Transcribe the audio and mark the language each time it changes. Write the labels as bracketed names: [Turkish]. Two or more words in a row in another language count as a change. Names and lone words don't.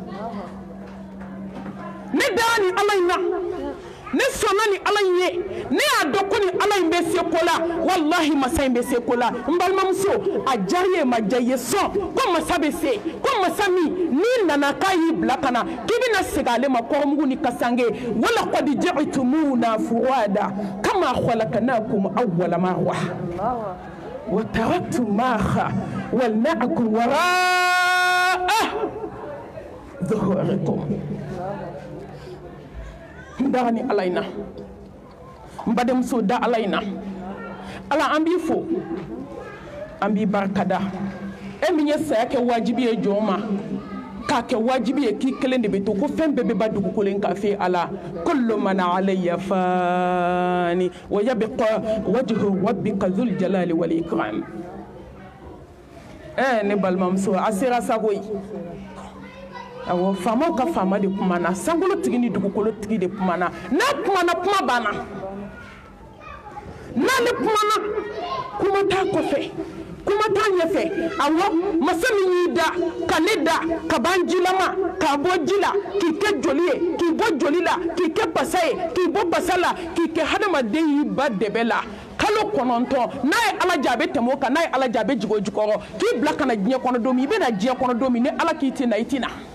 [Bambara] ne dara ni ala in na ne sɔnna ni ala in ye ne y'a dɔn ko ni ala in bɛ se ko la wallahi masa in bɛ se ko la n balimamuso a diyara ye ma diya ye sɔn ko masa bɛ se ko masa min n'i nana k'a y'i bila ka na k'i bɛna segin ale ma kɔrɔmugu ni kasange [Arabic] ولقد جئتمونا فرادى كما خلقناكم أول مرة وتركتم ما خولناكم وراء ظهوركم [Bambara] da ni ala ina mbademuso da ala ina ala an b'i fo an b'i barikada e min ye saya kɛ wajibi ye jɔn ma k'a kɛ wajibi ye k'i kelen de bɛ to ko fɛn bɛɛ bɛ ba dugukolo in kan fɛ ala [Arabic] كل من عليها فان ويبقى وجه ربك ذو الجلال والإكرام [Bambara] ne balimamuso a sera sago ye awɔ faamaw ka faama de kumana sankolotigi ni dugukolotigi de kumana n'a kumana kuma banna n'ale kumana kuma t'a kɔfɛ kuma t'a ɲɛfɛ awɔ masa min y'i da ka ne da ka ban jilama k'a bɔ ji la k'i kɛ joli ye k'i bɔ joli la k'i kɛ basa ye k'i bɔ basa la k'i kɛ hadamaden y'i ba dɛbɛ la kalo 9 n'a ye ala jaabe tɛmɛ o kan n'a ye ala jaabe jigin o jukɔrɔ k'i bila ka na diɲɛ kɔnɔ don min i bɛ na diɲɛ kɔnɔ don min ni ala k'i tɛ na i tɛ na